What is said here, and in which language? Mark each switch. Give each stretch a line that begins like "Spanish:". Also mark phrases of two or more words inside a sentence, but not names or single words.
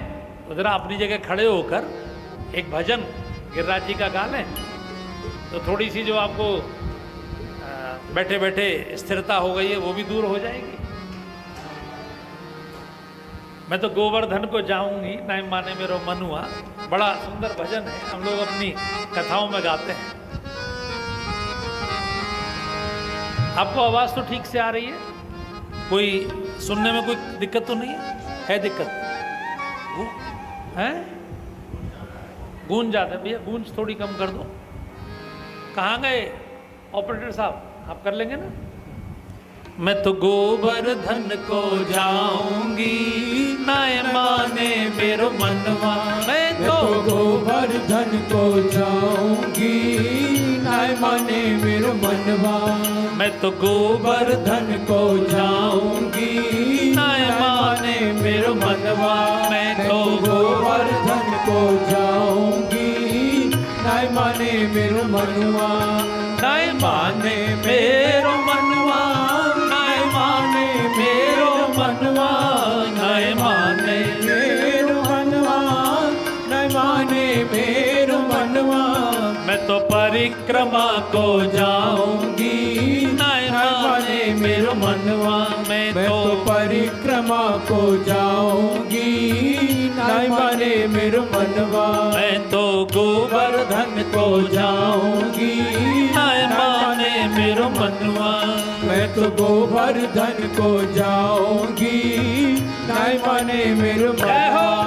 Hindi: तो जरा अपनी जगह खड़े होकर एक भजन गिरिराज जी का गा लें, तो थोड़ी सी जो आपको बैठे बैठे स्थिरता हो गई है वो भी दूर हो जाएगी।
Braj: मैं तो गोवर्धन को जाऊंगी नाय माने मेरो मनुआ,
Hindi: बड़ा सुंदर भजन है, हम लोग अपनी कथाओं में गाते हैं। आपको आवाज तो ठीक से आ रही है? कोई सुनने में कोई दिक्कत तो नहीं है दिक्कत है? गूंज जाते भैया, गूंज थोड़ी कम कर दो। कहाँ गए ऑपरेटर साहब? आप कर लेंगे ना?
Braj: मैं तो गोवर्धन को जाऊंगी नाय माने मेरो मनवा। मैं तो गोवर्धन को जाऊंगी नाय माने मेरो मनवा। मैं तो गोवर्धन को जाऊंगी नाय माने मेरो मनवा। मैं तो गोवर्धन को जाऊंगी नाय माने मेरो मनवा। नाय माने मेरो मनवा, नाय माने मेरो मनवा, नाय माने मेरो मनवा, नाय माने मेरो मनवा। मैं तो परिक्रमा को जाऊंगी नाय माने मेरो मनवा। मैं तो परिक्रमा को जाऊंगी नाय माने मेरो मनवा। मैं तो गोवर्धन को जाऊंगी नाय माने मेरो मनवा। मैं तो गोवर्धन को जाऊंगी नाय माने मेरो मनवा।